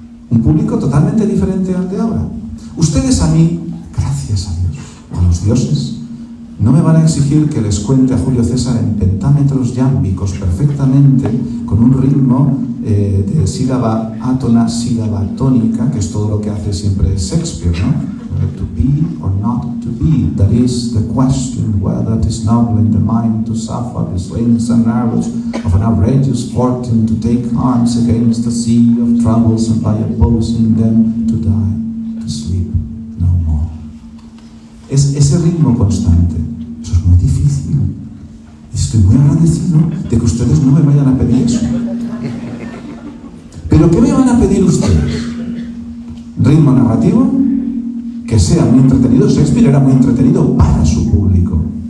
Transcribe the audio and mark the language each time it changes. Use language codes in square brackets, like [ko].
[es] Un público totalmente diferente al de ahora. Ustedes a mí, gracias a Dios, a los dioses, no me van a exigir que les cuente a Julio César en pentámetros yámbicos perfectamente, con un ritmo de sílaba átona, sílaba tónica, que es todo lo que hace siempre Shakespeare, ¿no? [en] To be or not to be, that is the question whether it is noble in the mind to suffer the slings and arrows of an outrageous fortune, to take arms against the sea of troubles and by opposing them to die, to sleep no more. [es] Es ese ritmo constante. Eso es muy difícil. Estoy muy agradecido de que ustedes no me vayan a pedir eso. ¿Pero qué me van a pedir ustedes? ¿Ritmo narrativo? Que sea muy entretenido. Shakespeare era muy entretenido para su público.